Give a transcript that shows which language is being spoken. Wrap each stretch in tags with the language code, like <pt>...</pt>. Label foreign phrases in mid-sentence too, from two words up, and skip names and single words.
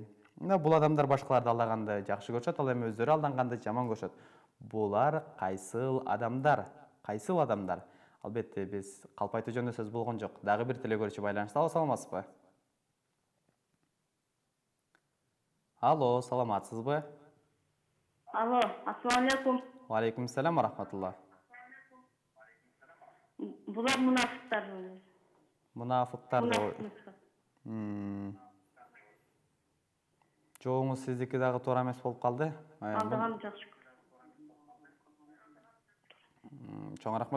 <ky>Бул адамдар башкаларды алдаганды жакшы көрүшөт, ал эми өздөрү алданганды жаман көрүшөт. Булар кайсыл адамдар? Кайсыл адамдар? Албетте, биз калпайтуу жөнүндө сөз болгон жок. Дагы бир телекөрүүчү байланышта. Алло, саламатсызбы? Алло, саламатсызбы? Алло,</ky> <ar>السلام عليكم. عليكم السلام ورحمة الله.</ar> <ky>Булар мунафиктар. Мунафыктар деп. Жоңуз сиздики дагы туура эмес болуп калды. Алдаган жакшы. Чоң рахмат.</ky>